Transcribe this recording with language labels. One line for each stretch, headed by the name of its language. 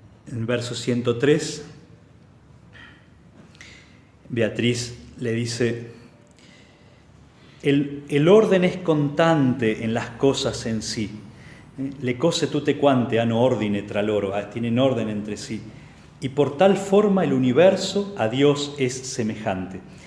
Spanish: En el verso 103, Beatriz le dice, el orden es constante en las cosas en sí.
Italian: Le cose tutte quante hanno ordine tra loro,
Spanish: tienen orden entre sí. Y por tal forma el universo a Dios es semejante.